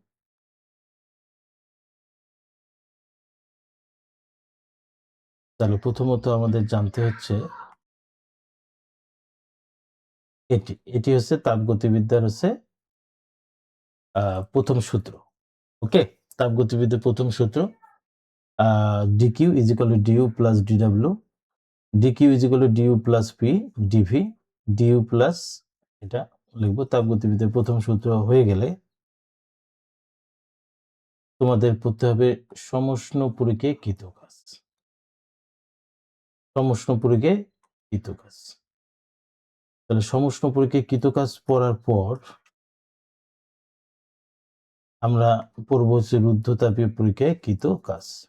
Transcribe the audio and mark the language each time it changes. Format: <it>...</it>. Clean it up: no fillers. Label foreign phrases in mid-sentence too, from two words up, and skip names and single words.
<bn>তাহলে প্রথমত আমাদের জানতে হচ্ছে এটি হচ্ছে তাপগতিবিদ্যার হচ্ছে প্রথম সূত্র। ওকে, তাপগতিবিদ্যার প্রথম সূত্র</bn> <en>dq is equal to du plus dw, dq is equal to du plus p dv, du plus</en> <bn>এটা লিখবো। তাপগতিবিদ্যার প্রথম সূত্র হয়ে গেলে তোমাদের পড়তে হবে সমষ্ণ প্রক্রিয়ায় কৃতকাজ। সমষ্ণ প্রক্রিয়ায় কৃতকাজ। তাহলে সমষ্ণ প্রক্রিয়ায় কৃতকাজ পড়ার পর আমরা পড়ব হচ্ছে রুদ্ধতাপীয় প্রক্রিয়ায় কৃতকাজ।</bn>